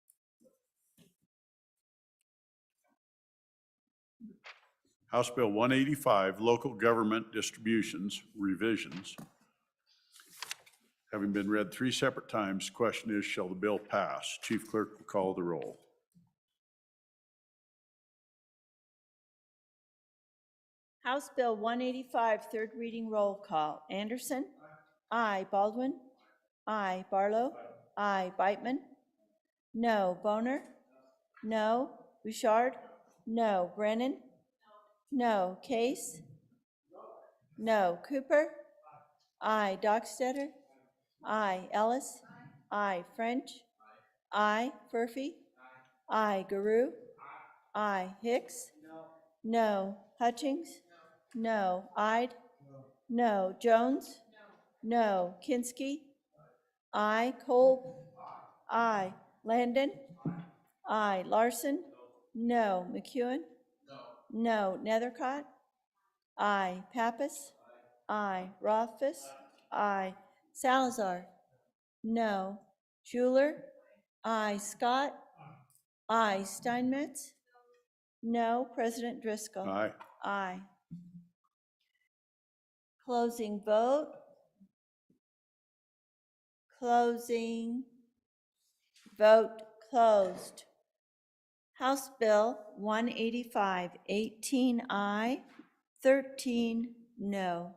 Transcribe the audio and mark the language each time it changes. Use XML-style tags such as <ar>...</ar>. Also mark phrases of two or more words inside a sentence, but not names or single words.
<en>House Bill 185, Local Government Distributions Revisions, having been read 3 separate times, the question is, shall the bill pass? Chief Clerk will call the roll. House Bill 185, third reading roll call. Anderson? Aye. Baldwin? Aye. Barlow? Aye. Beitman? No. Boner? No. Bouchard? No. Brennan? No. Case? No. Cooper? Aye. Dockstetter? Aye. Ellis? Aye. French? Aye. Murphy? Aye. Guru? Aye. Hicks? No. Hutchings? No. Ide? No. Jones? No. Kinski? I. Cole. I. Landon. I. Larson. No. McEwen. No. Nethercott. I. Pappas. I. Rothfuss. I. Salazar. No. Schuler. I. Scott. I. Steinmetz. No. President Driscoll. Aye. Aye. Closing vote. Closing. Vote closed. House Bill 185, 18 aye, 13 no.</en>